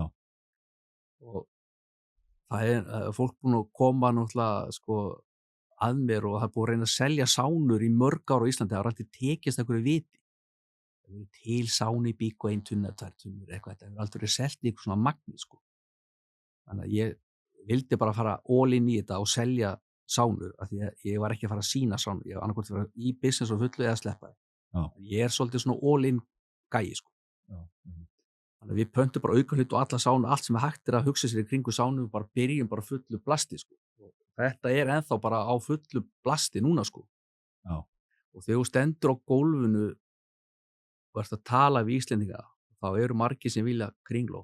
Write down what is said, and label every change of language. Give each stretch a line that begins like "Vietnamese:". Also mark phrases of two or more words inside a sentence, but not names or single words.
Icelandic: Og það er fólk búin að koma náttúrulega sko að mér og það er búin að reyna að selja sánur í mörg ár á Íslandi, það var alltaf tekist einhverju viti. Það er til sánu í bík og 1 tunna, 2 tunnur eitthvað, þetta hefur aldrei selt í eitthvað svona magni, sko. Þannig að ég vildi bara fara
English: all in
Icelandic: í þetta og selja sánur, af því að ég var ekki að fara að sýna sánur, ég var annarkvort að fara í business og fullu eða sleppa þið. Já. Ég er svolítið svona
English: all in
Icelandic: gæi, sko. Já. Þannig að við pöntum bara aukahlut og alla sánu, allt sem hægt er að hugsa sér í kringu sánu, bara byrjum bara fullu blasti, sko. Og þetta er ennþá bara á fullu blasti núna, sko. Já. Og þegar þú stendur á gólfinu og ert að tala við Íslendinga, þá eru margir sem vilja kringló.